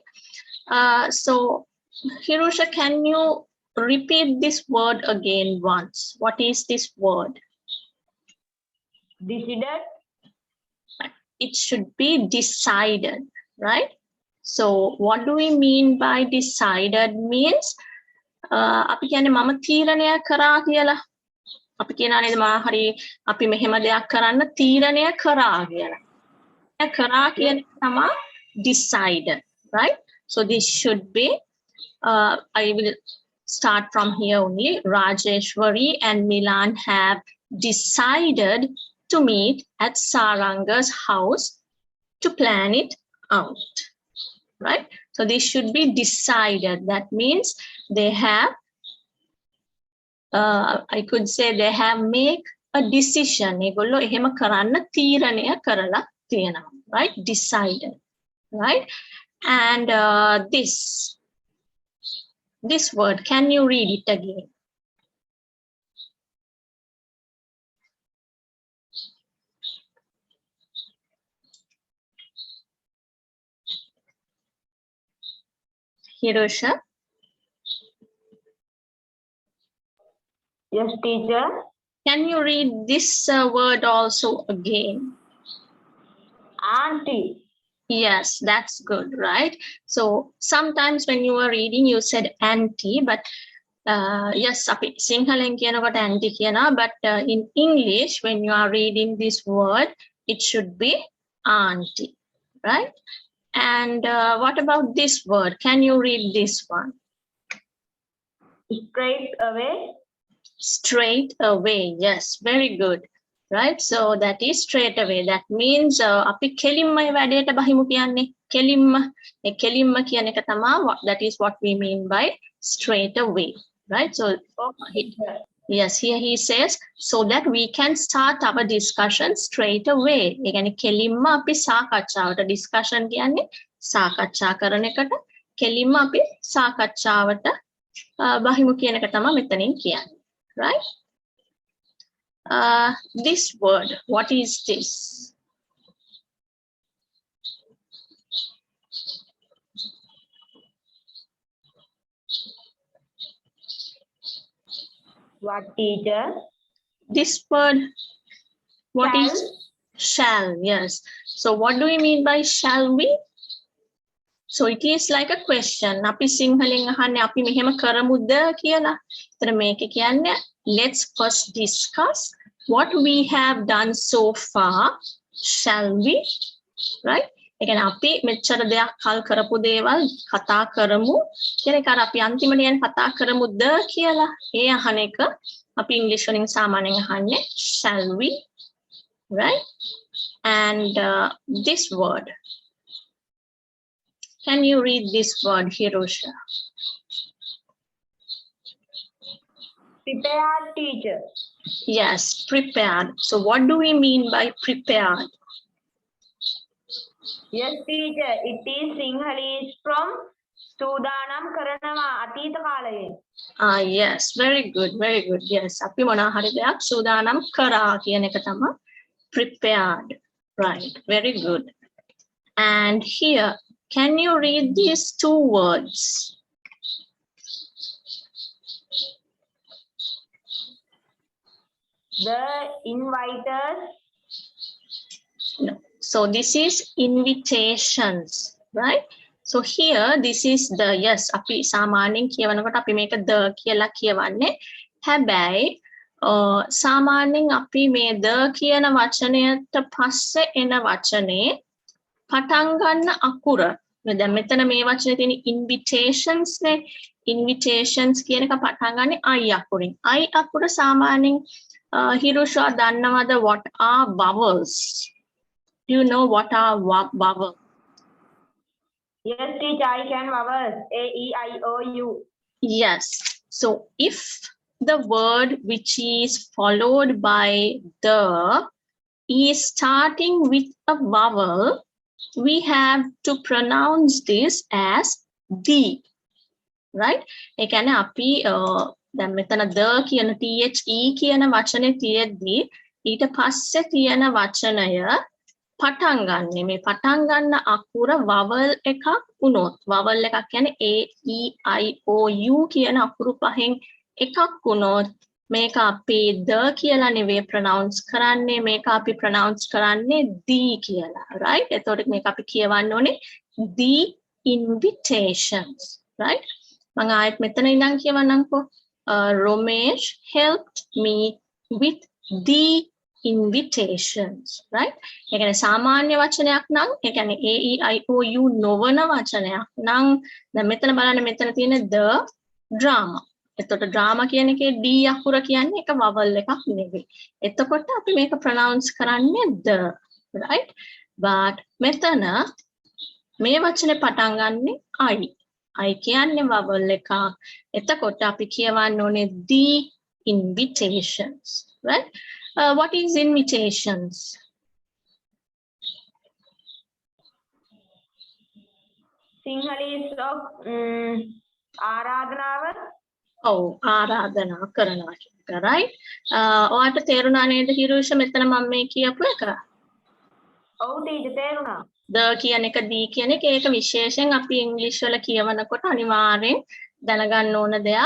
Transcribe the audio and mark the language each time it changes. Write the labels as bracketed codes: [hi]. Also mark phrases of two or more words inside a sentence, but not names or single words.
[en] So Hirosha, can you repeat this word again once? What is this word? Decided. It should be decided, right? So what do we mean by decided means? [si] අපි කියන්නේ මම තීරණයක් කරා කියලා. අපි කියනවා නේද මා හරි අපි මෙහෙම දෙයක් කරන්න තීරණය කරා කියලා. කරා කියන එක තමයි [en] decided, right? So this should be I will start from here only. Rajeshwari and Milan have decided to meet at Saranga's house to plan it out, right? So this should be decided. That means they have I could say they have make a decision. [si] ඒගොල්ලෝ එහෙම කරන්න තීරණය කරලා තියෙනවා. [en] Right? Decided. Right? And this word, can you read it again? Hirosha? Yes, teacher. Can you read this word also again? Auntie. Yes, that's good, right? So sometimes when you were reading, you said auntie, but yes, [si] අපි සිංහලෙන් කියනකොට auntie කියනවා, [en] but in English, when you are reading this word, it should be auntie, right? And what about this word? Can you read this one? Straight away. Straight away, yes, very good. Right, so that is straight away. That means [si] අපි කෙලින්ම වැඩේට බහිමු කියන්නේ. කෙලින්ම ඒ කෙලින්ම කියන එක තමයි, [en] that is what we mean by straight away, right? So yes, here he says so that we can start our discussion straight away. [si] ඒ කියන්නේ කෙලින්ම අපි සාකච්ඡාවට, discussion කියන්නේ සාකච්ඡා කරන එකට, කෙලින්ම අපි සාකච්ඡාවට බහිමු කියන එක තමයි මෙතනින් කියන්නේ, [en] right? This word, what is this? What, teacher? This word, what Shall. is shall? Yes. So what do we mean by shall we? So it is like a question. [si] අපි සිංහලෙන් අහන්නේ අපි මෙහෙම කරමුද කියලා. ඒතර මේක කියන්නේ [en] let's first discuss what we have done so far. Shall we? Right? [si] ඒ කියන්නේ අපි මෙච්චර දෙයක් කල් කරපු දේවල් කතා කරමු කියන එක. අර අපි අන්තිමට යන කතා කරමුද කියලා ඒ අහන එක අපි ඉංග්‍රීසි වලින් සාමාන්‍යයෙන් අහන්නේ [en] shall we? Right? And this word, can you read this word, Hirosha? Prepared, teacher. Yes, prepared. So what do we mean by prepared? Yes, teacher. It is Sinhalese from [si] සූදානම් කරනවා අතීත කාලයේ. [en] Yes, very good, very good. Yes, [si] අපි මොනවා හරි දෙයක් සූදානම් කරා කියන එක තමයි prepared. [en] Right, very good. And here, can you read these two words? The inviters. No. So this is invitations, right? So here, this is the, yes, [si] අපි සාමාන්‍යයෙන් කියවනකොට අපි මේක the කියලා කියවන්නේ. හැබැයි සාමාන්‍යයෙන් අපි මේ the කියන වචනයට පස්සේ එන වචනේ පටන් ගන්න අකුර. දැන් මෙතන මේ වචනේ තියෙන invitations නේ. invitations කියන එක පටන් ගන්නේ I අකුරින්. I අකුර සාමාන්‍යයෙන් Hirosha දන්නවද [en] what are vowels? Do you know what are vowels? Yes, teacher, I can vowels. A, E, I, O, U. Yes. So if the word which is followed by the is starting with a vowel, we have to pronounce this as the. Right? [si] ඒ කියන්නේ අපි දැන් මෙතන the කියන THE කියන වචනේ තියෙද්දි ඊට පස්සේ තියෙන වචනය පටන් ගන්න. මේ පටන් ගන්න අකුර vowel එකක් වුණොත්, vowel එකක් කියන්නේ A, E, I, O, U කියන අකුරු පහෙන් එකක් වුණොත් මේක අපි the කියලා නෙවෙයි pronounce කරන්නේ, මේක අපි pronounce කරන්නේ the කියලා. Right? එතකොට මේක අපි කියවන්න ඕනේ [en] the invitations. Right? [si] මම ආයෙත් මෙතන ඉඳන් කියවන්නම්කෝ. [en] Romesh helped me with the invitations, right? [si] ඒ කියන්නේ සාමාන්‍ය වචනයක් නම්, ඒ කියන්නේ A, E, I, O, U නොවන වචනයක් නම්, දැන් මෙතන බලන්න මෙතන තියෙන [en] the drama. [si] එතකොට drama කියන එකේ D අකුර කියන්නේ එක vowel එකක් නෙවෙයි. එතකොට අපි මේක pronounce කරන්නේ [en] the, right? [si] But මෙතන මේ වචනේ පටන් ගන්නෙ I. I කියන්නේ vowel එකක්. එතකොට අපි කියවන්න ඕනේ [en] the invitations, right? What is invitations? Sinhalese of ආරාධනාව. [si] ඔව් ආරාධනා කරනවා කියන එක, right? ඔයාලට තේරුණා නේද හිරුෂ මෙතන මම මේ කියපු එක? ඔව් ටීචර් තේරුණා. the කියන එක d කියන එක ඒක විශේෂයෙන් අපි ඉංග්‍රීසි වල කියවනකොට අනිවාර්යෙන් දැනගන්න ඕන දෙයක්.